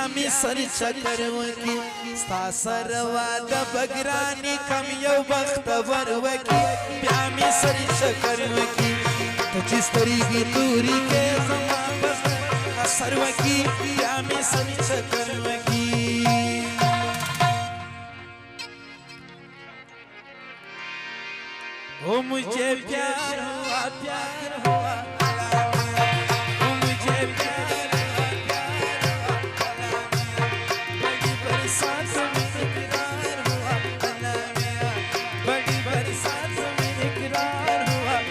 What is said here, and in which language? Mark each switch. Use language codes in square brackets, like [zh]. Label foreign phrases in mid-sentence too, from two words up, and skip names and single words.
[ps] مې سر چکر وکړي ستا سره واده به ګرانې کم یو بختور وکړي بیا مې سر چکر وکړي ته چې سترګې تورې کړې زما په زړه اثر وکړي بیا مې سر چکر وکړي [hi] ओ मुझे प्यार हुआ ओ मुझे प्यार हुआ बड़ी बरसात में इकरार हुआ बड़ी बरसात में इकरार हुआ